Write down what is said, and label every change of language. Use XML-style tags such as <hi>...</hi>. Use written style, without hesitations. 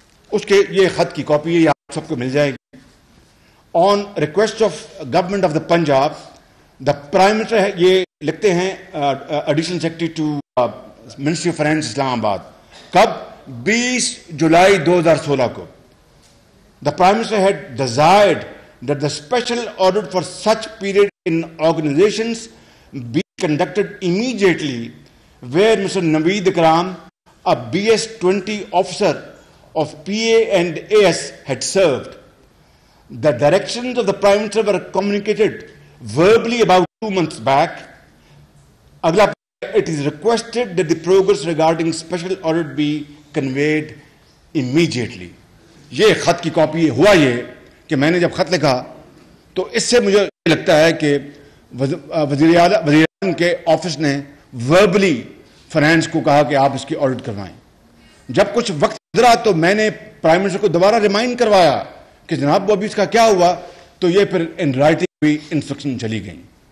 <ur>اس کے یہ خط کی کاپی ہے, یہ آپ سب کو مل جائے گی.</ur> <en>on request of government of the Punjab,</en> <ur>the prime minister ہے, یہ لکھتے ہیں additional secretary to ministry of finance اسلام آباد. کب؟ 20 جولائی 2016 کو.</ur> <en>The Prime Minister had desired that the special audit for such period in organizations be conducted immediately, where Mr. Naveed Ikram, a BS-20 officer of PA and AS, had served. The directions of the Prime Minister were communicated verbally about 2 months back. Agla, it is requested that the progress regarding special audit be conveyed immediately.</en> <ur>یہ خط کی copy ہوا یہ کہ میں نے جب خط لکھا تو اس سے مجھے لگتا ہے کہ وزیر اعظم کے آفس نے وربلی فائنانس کو کہا کہ آپ اس کی آڈٹ کروائیں. جب کچھ وقت گزرا تو میں نے پرائم منسٹر کو دوبارہ ریمائنڈ کروایا کہ جناب وہ ابھی اس کا کیا ہوا, تو یہ پھر</ur> <en>in writing</en> <ur>بھی انسٹرکشن چلی گئیں.</ur>